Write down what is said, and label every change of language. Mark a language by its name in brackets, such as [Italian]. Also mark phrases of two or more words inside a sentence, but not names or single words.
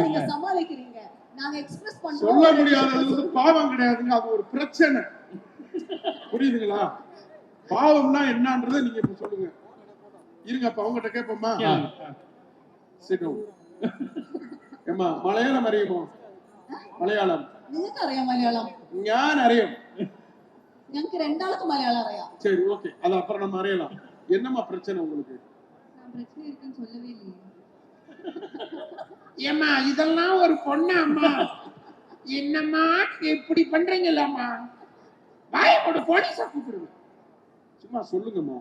[Tamil] நீங்க சமாளிக்கிறீங்க, நாங்க எக்ஸ்பிரஸ் பண்றோம். சொல்ல முடியாதது பாவம் கிடையாதுங்க, அது ஒரு பிரச்சனை. புரியுதுங்களா? பாவம்னா என்னன்றதை நீங்க இப்ப சொல்லுங்க. இருங்க, அப்ப அவங்ககிட்ட கேட்போமா? ஏமா [Malayalam] മലയാളം അറിയുമോ? മലയാളം നിങ്ങൾക്ക് അറിയാം മലയാളം? ഞാൻ അറിയാം. ഞങ്ങൾക്ക് രണ്ടാൾക്കും മലയാളം അറിയാം. [Tamil] சரி, ஓகே, அது அப்புறம் நம்ம அறியலாம். என்னமா பிரச்சனை உங்களுக்கு? நான் பிரச்சனை இருக்குன்னு சொல்லவே இல்லையே. ஏமா இதெல்லாம் ஒரு பொண்ணு அம்மா, என்னம்மா இப்படி பண்றீங்கல்லம்மா, வாய போட்டு போலீஸா கூப்பிடுங்க. சும்மா சொல்லுங்கம்மா.